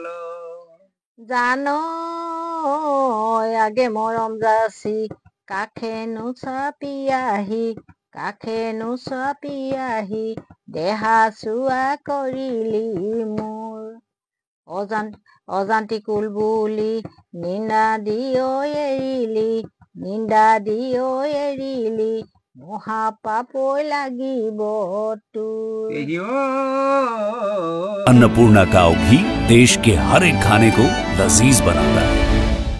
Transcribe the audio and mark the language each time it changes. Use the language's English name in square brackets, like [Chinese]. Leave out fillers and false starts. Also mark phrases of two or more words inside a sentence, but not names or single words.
[Assamese] জান আগে মৰম যাচি কাষে নোচাপি দেহা চোৱা কৰিলি মোৰ। অজান্তি কুল বুলি নিন্দা দি এৰিলি মহাপাপৈ লাগিব তোৰ। [Hindi] अन्नपूर्णा काव घी देश के हर एक खाने को लजीज बनाता है।